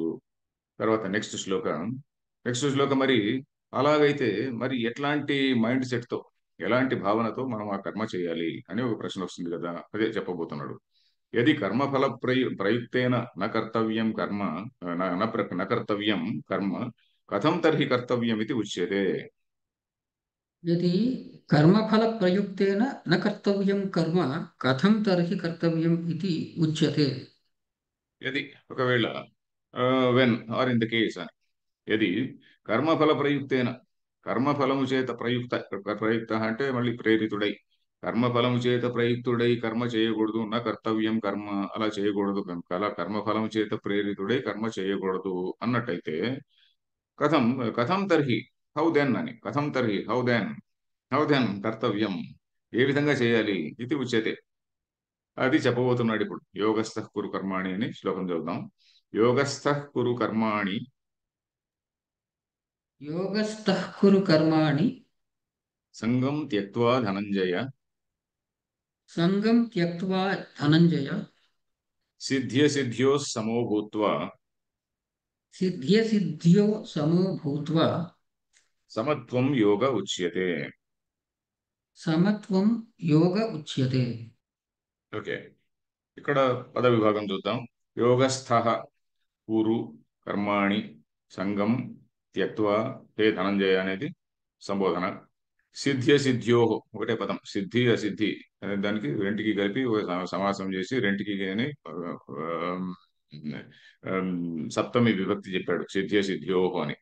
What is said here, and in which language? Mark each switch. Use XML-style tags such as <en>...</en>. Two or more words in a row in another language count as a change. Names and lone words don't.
<te>తర్వాత నెక్స్ట్ శ్లోకం మరి అలాగైతే మరి ఎట్లాంటి మైండ్ సెట్ తో, ఎలాంటి భావనతో మనం ఆ కర్మ చేయాలి అని ఒక ప్రశ్న వస్తుంది కదా. అదే చెప్పబోతున్నాడు.</te> <sa>यदि कर्मफल प्रयुक्तेन न कर्तव्यं कर्म न कर्तव्यं कर्म कथं तर्हि कर्तव्यं इदि उच्यते. यदि कर्मफलप्रयुक्तेन न कर्तव्यं कर्म कथं तर्हि कर्तव्यम् इति उच्यते।</sa> <te>యది ఒకవేళ,</te> <en>when or in the case</en> <te>అని.</te> <sa>यदि कर्मफल प्रयुक्तेन,</sa> <te>కర్మఫలము చేత ప్రయుక్త అంటే మళ్ళీ ప్రేరితుడై, కర్మఫలము చేత ప్రయుక్తుడై కర్మ చేయకూడదు.</te> <sa>ना कर्तव्यं कर्म,</sa> <te>అలా చేయకూడదు కనుక అలా కర్మఫలము చేత ప్రేరితుడై కర్మ చేయకూడదు అన్నట్టయితే</te> <sa>कथं कथं तर्हि</sa> <en>how then</en> <te>అని.</te> <sa>कथं तर्हि</sa> <en>how then</en> <te>కర్తవ్యం, ఏ విధంగా చేయాలి</te> <sa>इदि उच्यते.</sa> <te>అది చెప్పబోతున్నాడు ఇప్పుడు.</te> <sa>योगस्थ कुरु कर्माणि</sa> <te>అని శ్లోకం చదువుదాం.</te> <sa>योगस्थ कुरु कर्माणि योगस्थः कुरु कर्माणि सङ्गं त्यक्त्वा धनञ्जय सङ्गं त्यक्त्वा धनञ्जय सिद्ध्यो समो भूत्वा सिद्ध्यसिद्ध्यो समो भूत्वा समत्वं योग उच्यते. समत्वं योग उच्यते।</sa> <te>ఓకే, ఇక్కడ పద విభాగం చూద్దాం.</te> <sa>योगस्थ कुरु कर्माणि सङ्गं त्यक्त्वा हे धनञ्जय</sa> <te>అనేది సంబోధన. సిద్ధ్యో ఒకటే పదం, సిద్ధి అసిద్ధి అనే దానికి రెంటికి కలిపి ఒక సమాసం చేసి రెంటికి అని సప్తమి విభక్తి చెప్పాడు,</te> <sa>सिद्ध्य सिद्ध्योहो</sa> <te>అని.</te>